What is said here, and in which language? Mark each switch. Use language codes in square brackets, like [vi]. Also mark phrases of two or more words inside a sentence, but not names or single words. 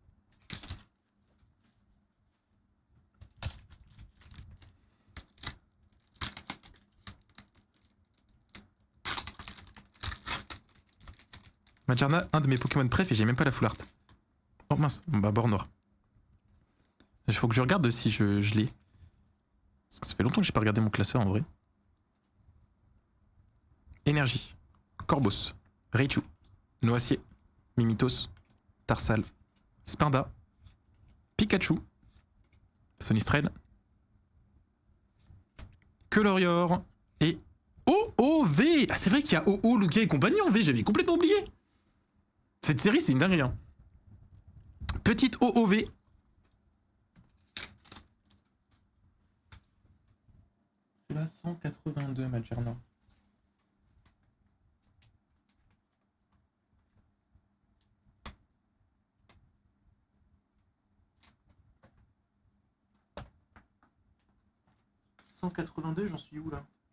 [fr] Majarna, un de mes Pokémon préf et j'ai même pas la [en] full art. [fr] Oh mince, bah bord noir. Il faut que je regarde si je l'ai. Parce que ça fait longtemps que j'ai pas regardé mon classeur en vrai. Énergie. Corvos. Raichu. Noacier. Mimitos. Tarsal. Spinda. Pikachu. Sonistrel. Colorior. Et OOV. Ah c'est vrai qu'il y a OO, Lugia et compagnie en V, j'avais complètement oublié. Cette série c'est une dinguerie. Hein. Petite OOV. C'est la 182 Majarna. « 182, j'en suis où là?